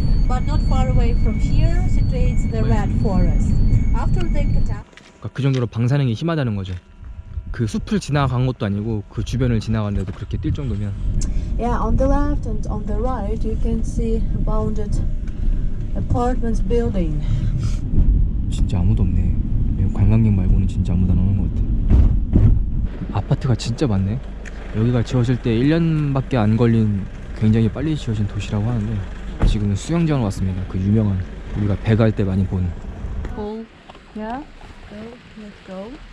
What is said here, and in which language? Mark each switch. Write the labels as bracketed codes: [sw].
[en] But not far away from here situates the red forest. After they cut out. [ko] 그러니까 그 정도로 방사능이 심하다는 거죠. 그 숲을 지나간 것도 아니고 그 주변을 지나가는데도 그렇게 뛸 정도면. [en] Yeah, on the left and on the right you can see bounded apartments building. [ko] 진짜 아무도 없네. 관광객 말고는 진짜 아무도 안 오는 것 같아. 아파트가 진짜 많네. 여기가 지어질 때 1년밖에 안 걸린 굉장히 빨리 지어진 도시라고 하는데 지금은 수영장 왔습니다. 그 유명한 우리가 배 갈 때 많이 본. [en] Pull. Yeah. So let's go.